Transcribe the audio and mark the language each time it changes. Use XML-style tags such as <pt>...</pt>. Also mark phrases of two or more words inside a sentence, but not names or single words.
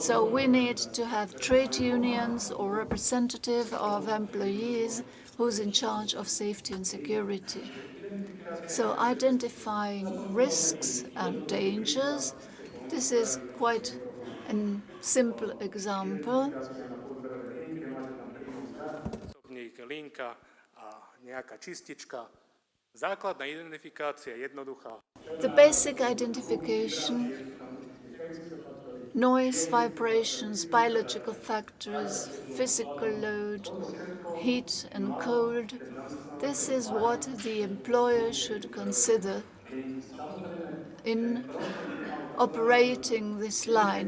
<en>So we need to have trade unions or representative of employees who's in charge of safety and security. So identifying risks and dangers, this is quite a simple example.</en> <sk>Osobník, linka a nejaká čistička. Základná identifikácia je jednoduchá.</sk> <en>The basic identification, noise, vibrations, biological factors, physical load, heat and cold. This is what the employer should consider in operating this line.</en>